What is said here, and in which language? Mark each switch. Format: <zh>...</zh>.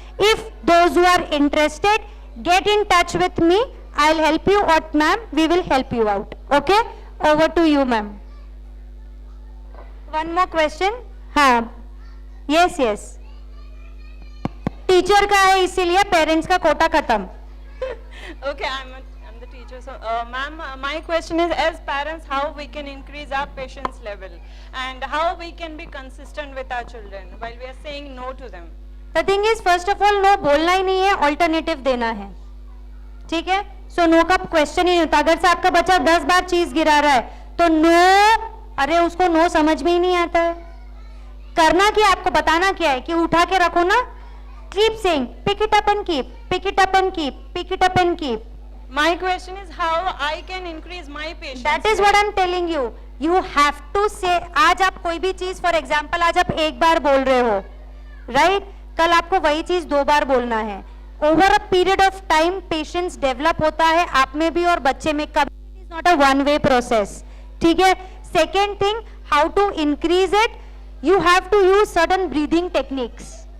<en>If those who are interested get in touch with me, I will help you out ma'am, we will help you out. Okay, over to you ma'am. One more question.</en> <hi>हाँ,</hi> <en>yes yes,</en> <hi>teacher का है इसीलिए parents का कोटा खत्म।</hi> <en>Okay, I'm the teacher. So, ma'am, my question is, as parents, how we can increase our patience level and how we can be consistent with our children while we are saying no to them. The thing is, first of all, no</en> <hi>बोलना ही नहीं है, alternative देना है। ठीक है, so no का question ही नहीं होता। अगर से आपका बच्चा 10 बार चीज गिरा रहा है तो नो, अरे उसको नो समझ में ही नहीं आता है। करना क्या, आपको बताना क्या है कि उठा के रखो ना।</hi> <en>Keep saying, pick it up and keep, pick it up and keep, pick it up and keep. My question is how I can increase my patience. That is what I'm telling you. You have to say,</en> <hi>आज आप कोई भी चीज,</hi> <en>for example</en> <hi>आज आप 1 बार बोल रहे हो, राइट? कल आपको वही चीज 2 बार बोलना है।</hi> <en>over a period of time</en> <hi>patience develop होता है आप में भी और बच्चे में। कभी</hi> <en>It is not a one way process.</en> <hi>ठीक है,</hi> <en>Second thing, how to increase it, you have to use certain breathing techniques.</en>